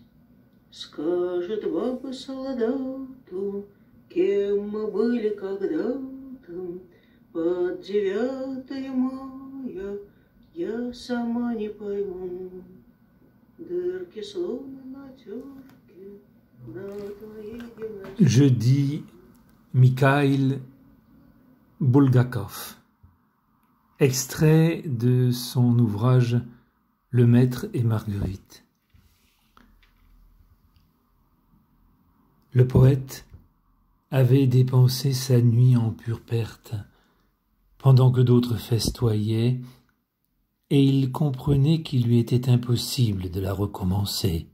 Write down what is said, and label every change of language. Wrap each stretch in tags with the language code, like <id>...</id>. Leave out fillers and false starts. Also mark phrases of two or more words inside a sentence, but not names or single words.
<ru>Скажет баба солдату, кем мы были когда-то, под 9 мая я сама не пойму. Дырки словно на терке на твоей гимнастерке.</ru> <fr>Je dis Mikhail Bulgakov, extrait de son ouvrage Le Maître et Marguerite. Le poète avait dépensé sa nuit en pure perte, pendant que d'autres festoyaient, et il comprenait qu'il lui était impossible de la recommencer.</fr>